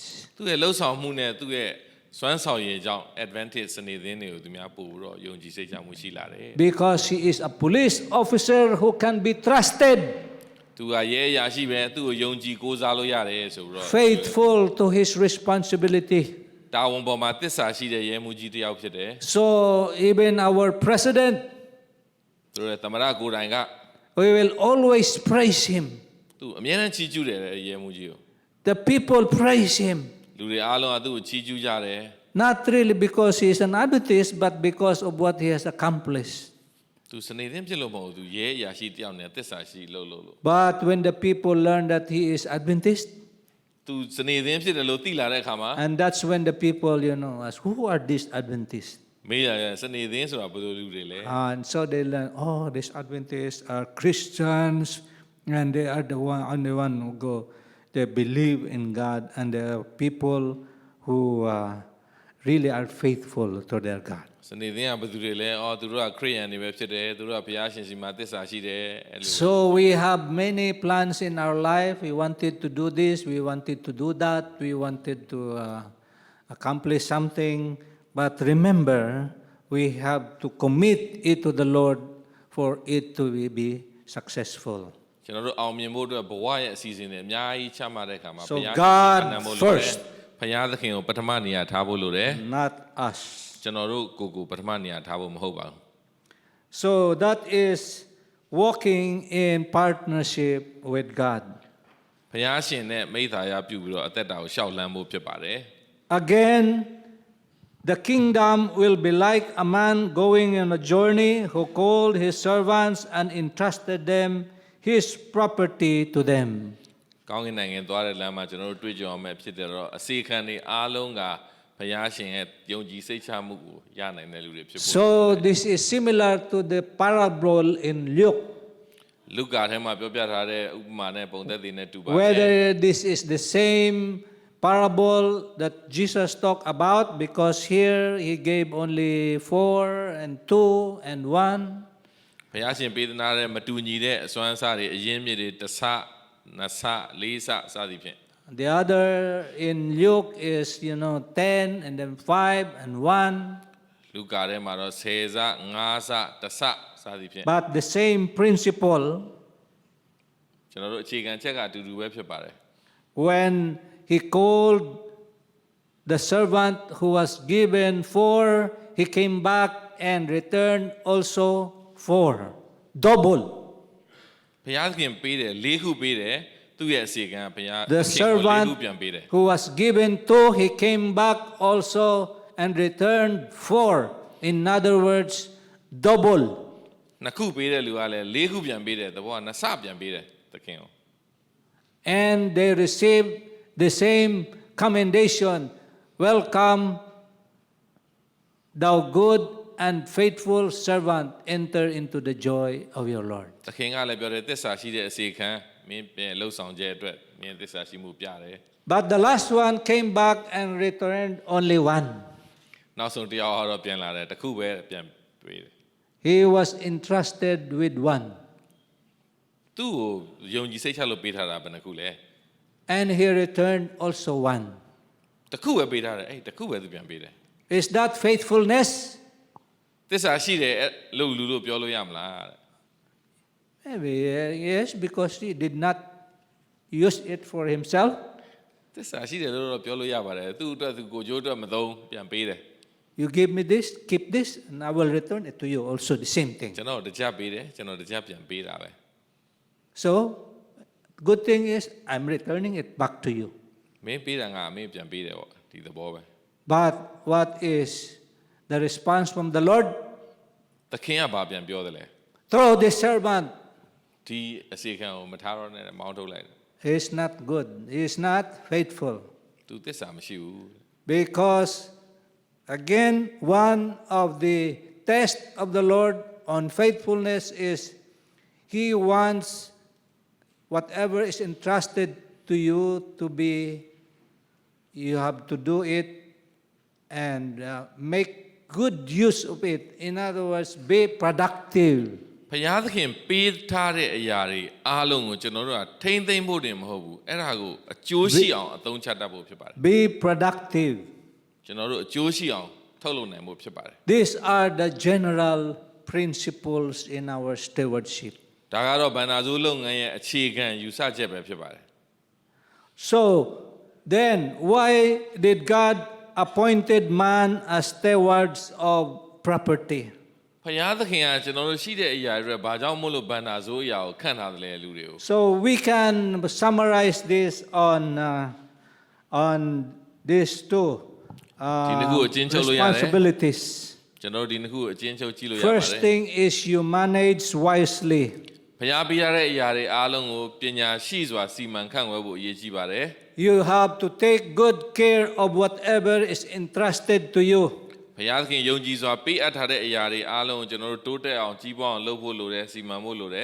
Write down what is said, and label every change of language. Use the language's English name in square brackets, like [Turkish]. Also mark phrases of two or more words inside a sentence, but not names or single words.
[Burmese] သူ့ရဲ့လှုပ်ဆောင်မှုနဲ့သူ့ရဲ့စွမ်းဆောင်ရည်ကြောင့် advantage စနေသင်းတွေကိုသူများပို့ပြီးတော့ယုံကြည်စိတ်ချမှုရှိလာတယ် [English] Because he is a police officer who can be trusted, [Burmese] သူကရဲအရာရှိပဲသူ့ကိုယုံကြည်ကိုးစားလို့ရတယ်ဆိုပြီးတော့ [English] faithful to his responsibility. [Burmese] တာဝန်ပေါ်မှာသစ္စာရှိတဲ့ရဲမှုကြီးတစ်ယောက်ဖြစ်တယ် [English] So even our president, [Burmese] သူတို့ရဲ့သမ္မတကိုယ်တိုင်က [English] we will always praise him. [Burmese] သူအမြဲတမ်းချီးကျူးတယ်ရဲမှုကြီးကို [English] The people praise him, [Burmese] လူတွေအားလုံးကသူ့ကိုချီးကျူးကြတယ် [English] not really because he is an Adventist, but because of what he has accomplished. [Burmese] သူစနေသင်းဖြစ်လို့မဟုတ်ဘူးသူရဲအရာရှိတစ်ယောက်နဲ့သစ္စာရှိလို့ [English] But when the people learn that he is Adventist, [Burmese] သူစနေသင်းဖြစ်တယ်လို့သိလာတဲ့အခါမှာ [English] and that's when the people, ask, who are these Adventists? [Burmese] မေးရတယ်စနေသင်းဆိုတာဘယ်လိုလူတွေလဲ [English] And so they learn, oh, these Adventists are Christians, and they are the one who go, they believe in God, and they are people who really are faithful to their God. [Burmese] စနေသင်းကဘယ်သူတွေလဲအော်သူတို့ကခရစ်ယာန်တွေပဲဖြစ်တယ်သူတို့ကဘုရားရှင်စီမှာသစ္စာရှိတယ်အဲ့လို [English] So we have many plans in our life. We wanted to do this, we wanted to do that, we wanted to accomplish something. But remember, we have to commit it to the Lord for it to be successful. [Burmese] ကျွန်တော်တို့အောင်မြင်ဖို့အတွက်ဘဝရဲ့အစီအစဉ်တွေအများကြီးချမှတ်တဲ့အခါမှာ [English] So [Burmese] ဘုရား [English] God [Burmese] ရှင်ကို [English] first. [Burmese] ဘုရားသခင်ကိုပထမနေရာထားဖို့လိုတယ် [English] Not us. [Burmese] ကျွန်တော်တို့ကိုပထမနေရာထားဖို့မဟုတ်ပါဘူး [English] So that is walking in partnership with God. [Burmese] ဘုရားရှင်နဲ့မိသားရပြုပြီးတော့အသက်တာကိုရှောက်လန်းဖို့ဖြစ်ပါတယ် [English] Again, the kingdom will be like a man going on a journey who called his servants and entrusted them his property to them. [Burmese] ကောင်းကင်နိုင်ငံသွားတဲ့လမ်းမှာကျွန်တော်တို့တွေ့ကြုံရမယ်ဖြစ်တယ်တော့အစီခံတွေအားလုံးကဘုရားရှင်ရဲ့ယုံကြည်စိတ်ချမှုကိုရနိုင်တဲ့လူတွေဖြစ်ဖို့ [English] So this is similar to the parable in Luke. [Burmese] လူကာထဲမှာပြောပြထားတဲ့ဥပမာနဲ့ပုံသက်တွေနဲ့တူပါတယ် [English] Whether this is the same parable that Jesus talked about, because here he gave only 4 and 2 and 1. [Burmese] ဘုရားရှင်ပေးသနာတဲ့မတူညီတဲ့အစွမ်းအစတွေအရင်းမြစ်တွေတစ်ဆနှစ်ဆလေးဆစသည်ဖြင့် [English] The other in Luke is 10 and then 5 and 1. [Burmese] လူကာထဲမှာတော့10ဆ5ဆတစ်ဆစသည်ဖြင့် [English] But the same principle. [Burmese] ကျွန်တော်တို့အခြေခံချက်ကအတူတူပဲဖြစ်ပါတယ် [English] When he called the servant who was given 4, he came back and returned also 4. Double. [Burmese] ဘုရားခင်ပေးတယ်၄ခုပေးတယ်သူ့ရဲ့အစီကံဘုရား [English] The ၄ servant [Burmese] ခုပြန်ပေးတယ် [English] who was given 2, he came back also and returned 4. In other words, double. [Burmese] နှစ်ခုပေးတဲ့လူကလည်း၄ခုပြန်ပေးတယ်တဘောကနှစ်ဆပြန်ပေးတယ်သခင်ကို [English] And they received the same commendation. Welcome, thou good and faithful servant, enter into the joy of your Lord. [Burmese] သခင်ကလည်းပြောတယ်သစ္စာရှိတဲ့အစီခံမင်းပြန်လှုပ်ဆောင်ခြင်းအတွက်မင်းသစ္စာရှိမှုပြတယ် [English] But the last one came back and returned only 1. [Burmese] နောက်ဆုံးတရားဟောတော့ပြန်လာတယ်တစ်ခုပဲပြန်ပေးတယ် [English] He was entrusted with 1. [Burmese] သူ့ကိုယုံကြည်စိတ်ချလို့ပေးထားတာဘယ်နှခုလဲ [English] And he returned also 1. [Burmese] တစ်ခုပဲပေးထားတယ်အဲ့တစ်ခုပဲသူပြန်ပေးတယ် [English] Is that faithfulness? [Burmese] သစ္စာရှိတယ်လို့လူတို့ပြောလို့ရမလား [English] Maybe yes, because he did not use it for himself. [Burmese] သစ္စာရှိတယ်လို့တော့ပြောလို့ရပါတယ်သူ့အတွက်သူကိုကြိုးအတွက်မသုံးပြန်ပေးတယ် [English] You give me this, keep this, and I will return it to you. Also the same thing. [Burmese] ကျွန်တော်တကြပေးတယ်ကျွန်တော်တကြပြန်ပေးတာပဲ [English] So, good thing is I'm returning it back to you. [Burmese] မင်းပေးတာငါမင်းပြန်ပေးတယ်ပေါ့ဒီသဘောပဲ [English] But what is the response from the Lord? [Burmese] သခင်ကဘာပြန်ပြောတယ်လဲ [English] Throw this servant. [Burmese] ဒီအစီခံကိုမထားတော့နဲ့မောင်းထုတ်လိုက်တယ် [English] He is not good. He is not faithful. [Burmese] သူသစ္စာမရှိဘူး [English] Because, again, one of the tests of the Lord on faithfulness is He wants whatever is entrusted to you to be, you have to do it and make good use of it. In other words, be productive. [Burmese] ဘုရားသခင်ပေးထားတဲ့အရာတွေအားလုံးကိုကျွန်တော်တို့ကထိမ့်သိမ့်ဖို့တင်မဟုတ်ဘူးအဲ့ဒါကိုအကျိုးရှိအောင်အသုံးချတတ်ဖို့ဖြစ်ပါတယ် [English] Be productive. [Burmese] ကျွန်တော်တို့အကျိုးရှိအောင်ထုတ်လုပ်နိုင်ဖို့ဖြစ်ပါတယ် [English] These are the general principles in our stewardship. [Burmese] ဒါကတော့ဘန္နာဇိုးလုပ်ငန်းရဲ့အခြေခံယူဆချက်ပဲဖြစ်ပါတယ် [English] So, then, why did God appointed man as stewards of property? [Burmese] ဘုရားသခင်ကကျွန်တော်တို့ရှိတဲ့အရာတွေဘာကြောင့်မို့လို့ဘန္နာဇိုးအရာကိုခန့်ထားတယ်လဲလူတွေကို [English] So, we can summarize this on these two responsibilities. [Burmese] ကျွန်တော်တို့ဒီနှစ်ခုအကျဉ်းချုပ်ကြည့်လို့ရပါတယ် [English] First thing is you manage wisely. [Burmese] ဘုရားပေးရတဲ့အရာတွေအားလုံးကိုပညာရှိစွာစီမံခန့်ခွဲဖို့အရေးကြီးပါတယ် [English] You have to take good care of whatever is entrusted to you. [Burmese] ဘုရားသခင်ယုံကြည်စွာပေးအပ်ထားတဲ့အရာတွေအားလုံးကိုကျွန်တော်တို့တိုးတက်အောင်ကြီးပွားအောင်လုပ်ဖို့လိုတယ်စီမံဖို့လိုတယ်